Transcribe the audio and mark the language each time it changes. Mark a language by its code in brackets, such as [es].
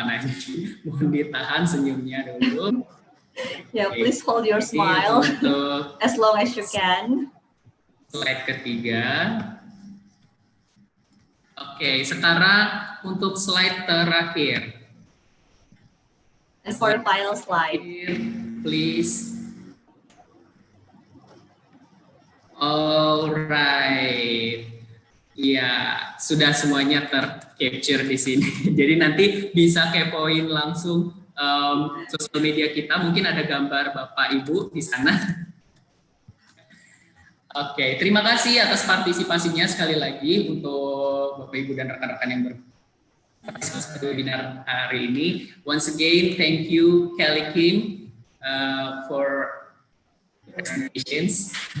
[id] Nah, mohon ditahan senyumnya dulu. [en] Yeah, please hold your smile as long as you can. [id] Slide ketiga. Oke, sekarang untuk slide terakhir. [en] And for the final slide. Please. [id] Alright. Ya, sudah semuanya tercapture di sini. Jadi nanti bisa kepoin langsung sosial media kita. Mungkin ada gambar Bapak Ibu di sana. Oke, terima kasih atas partisipasinya sekali lagi untuk Bapak Ibu dan rekan-rekan yang berpartisipasi di webinar hari ini. [en] Once again, thank you Kelly Kim for presentations.